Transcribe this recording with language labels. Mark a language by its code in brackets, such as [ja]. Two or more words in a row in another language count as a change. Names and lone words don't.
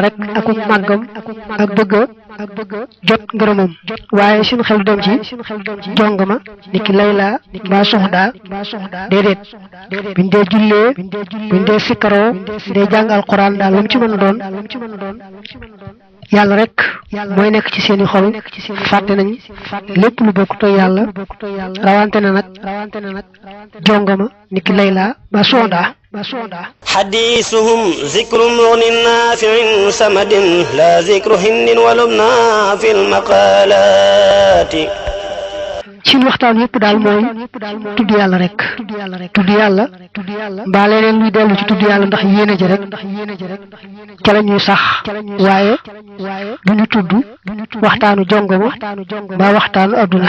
[wo] rek aku màggam ak bëgg jot ngërëmam waaye seen xel du dem ci jongama ni ki Layla mbaa Soxda déedéet buñ dee jullee buñ dee sikkaroo buñ dee jàng alquran daal lu mu ci mën a doon yàlla rek mooy nekk ci seeni xol fàtte nañ lépp lu bokk toy yàlla rawante na nag jongama ni ki Layla mbaa Soxda [ar] حديثهم ذكر مغن نافع سمد لا ذكر هند ولبنى في المقالات [wo] seen waxtaan yépp daal mooy tudd yàlla rek tudd yàlla mbaa leneen luy dellu ci tudd yàlla ndax yéene ja rek ca la ñuy sax waaye du ñu tudd waxtaanu jongoma mbaa waxtaanu adduna